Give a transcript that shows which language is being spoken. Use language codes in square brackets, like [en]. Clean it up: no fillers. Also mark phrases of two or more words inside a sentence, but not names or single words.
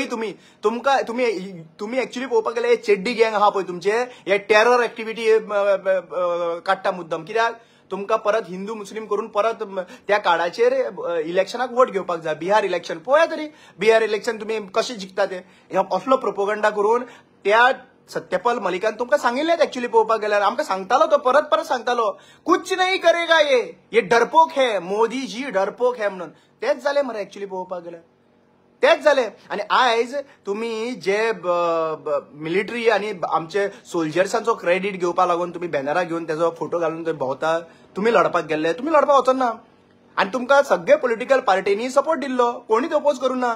[kok] तुम्ही एक्च्युअली पळोवपाक गेल्यार चेड्डी गँग आहा पळय तुमचे, हे [en] terror activity [kok] काडटा मुद्दम. कित्याक? तुमकां परत हिंदू मुस्लिम करून परत त्या कार्डाचेर इलेक्शनाक वोट घेवपाक जाय. बिहार इलेक्शन पळया तरी, बिहार इलेक्शन तुम्ही कशे जिखता ते असलो प्रोपोगंडा करून. त्या सत्यपाल मलिकान तुमकां सांगिल्लें एक्च्युअली पळोवपाक गेल्यार, आमकां सांगतालो तो परत सांगतालो, [hi] कुछ नहीं करेगा ये डरपोक है, मोदी जी डरपोक है म्हणून. [kok] तेच जाले मरे एक्च्युअली पळोवपाक गेल्यार, तेच जाले. आणि आयज तुम्ही जे मिलिटरी आणि आमचे सोल्जर्सांचो क्रेडीट घेवपाक लागून तुम्ही बॅनरां घेवन त्याचो फोटो घालून थंय भोंवता, तुम्ही लढपाक गेल्ले, तुम्ही लढपाक वचना. आणि तुमकां सगळे पॉलिटिकल पार्टींनी सपोर्ट दिल्लो, कोणीच ओपोज करूं ना.